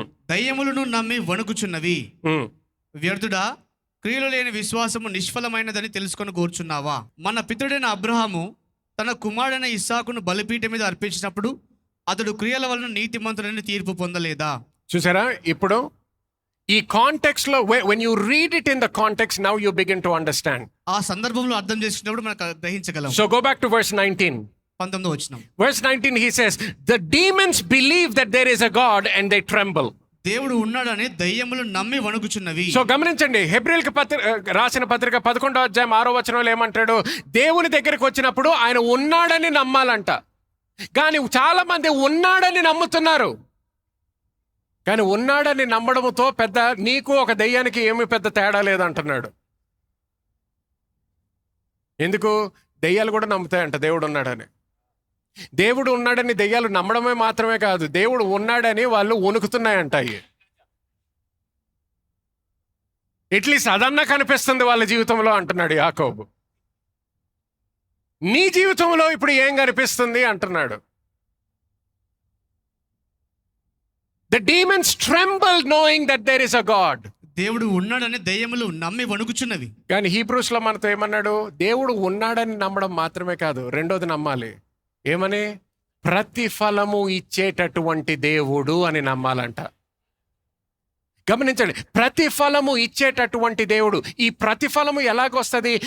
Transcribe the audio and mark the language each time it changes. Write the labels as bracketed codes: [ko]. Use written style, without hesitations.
[te] దయ్యములను నమ్మి వణుకుచున్నవి. వ్యర్థుడా, క్రియలు లేని విశ్వాసము నిష్ఫలమైనదని తెలుసుకొని కోరుచున్నావా? మన పితరుడైన అబ్రహాము తన కుమారుడైన ఇస్సాకును బలిపీఠం మీద అర్పించినప్పుడు అతడు క్రియల వలన నీతిమంతుడని తీర్పు పొందలేదా? చూసారా? ఇప్పుడు ఈ కాంటెక్స్ట్ లో [en] when you read it in the context, now you begin to understand. [te] ఆ సందర్భంలో అర్థం చేసుకున్నప్పుడు మనకు గ్రహించగలం. [en] So go back to verse 19. [te] 19వ వచనం. [en] Verse 19 he says, the demons believe that there is a God and they tremble. [te] దేవుడు ఉన్నాడని దయ్యములు నమ్మి వణుకుచున్నవి. సో గమనించండి, హెబ్రీయులకు రాసిన పత్రిక 11వ అధ్యాయం 6వ వచనంలో ఏమంటాడు? దేవుని దగ్గరికి వచ్చినప్పుడు ఆయన ఉన్నాడని నమ్మాలంట. కానీ చాలా మంది ఉన్నాడని నమ్ముతున్నారు, కానీ ఉన్నాడని నమ్మడంతో పెద్ద నీకు ఒక దెయ్యానికి ఏమి పెద్ద తేడా లేదంటున్నాడు. ఎందుకు? దెయ్యాలు కూడా నమ్ముతాయంట దేవుడు ఉన్నాడని. దేవుడు ఉన్నాడని దెయ్యాలు నమ్మడమే మాత్రమే కాదు, దేవుడు ఉన్నాడని వాళ్ళు వణుకుతున్నాయంట. ఎట్లీస్ట్ అదన్నా కనిపిస్తుంది వాళ్ళ జీవితంలో అంటున్నాడు యాకోబు. నీ జీవితంలో ఇప్పుడు ఏం కనిపిస్తుంది అంటున్నాడు. [en] The demons tremble knowing that there is a God. [te] దేవుడు ఉన్నాడని దయ్యములు నమ్మి వణుకుచున్నవి. కానీ హీబ్రూస్ లో మనతో ఏమన్నాడు? దేవుడు ఉన్నాడని నమ్మడం మాత్రమే కాదు, రెండోది నమ్మాలి. ఏమని? ప్రతిఫలము ఇచ్చేటటువంటి దేవుడు అని నమ్మాలంట. గమనించండి, ప్రతిఫలము ఇచ్చేటటువంటి దేవుడు. ఈ ప్రతిఫలము ఎలాగొస్తుంది?